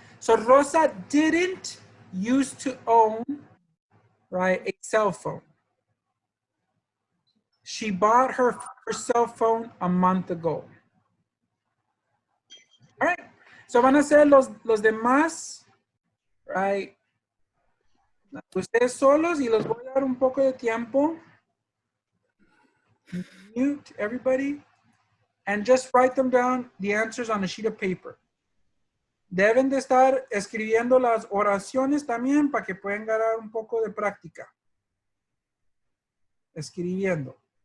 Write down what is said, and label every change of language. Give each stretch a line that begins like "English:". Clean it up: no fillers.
English: So Rosa didn't used to own, right, a cell phone. She bought her first cell phone a month ago. All right.
Spanish: So van a ser los demás, right? Ustedes solos y les voy a dar un poco de tiempo.
English: Mute everybody and just write them down, the answers on a sheet of paper.
Spanish: Deben de estar escribiendo las oraciones también para que puedan ganar un poco de práctica. Escribiendo.